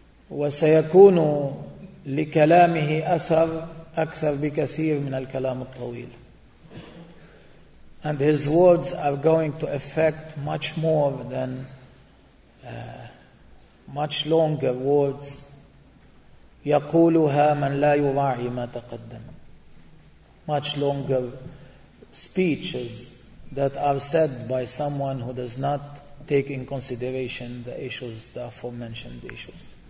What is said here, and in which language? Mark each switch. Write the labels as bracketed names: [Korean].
[Arabic] وسيكون لكلامه أثر أكثر بكثير من الكلام الطويل. [English] And his words are going to affect much more than much longer words. [Arabic] يقولها من لا يراعي ما تقدم. [English] Much longer speeches that are said by someone who does not take in consideration the issues, the aforementioned issues.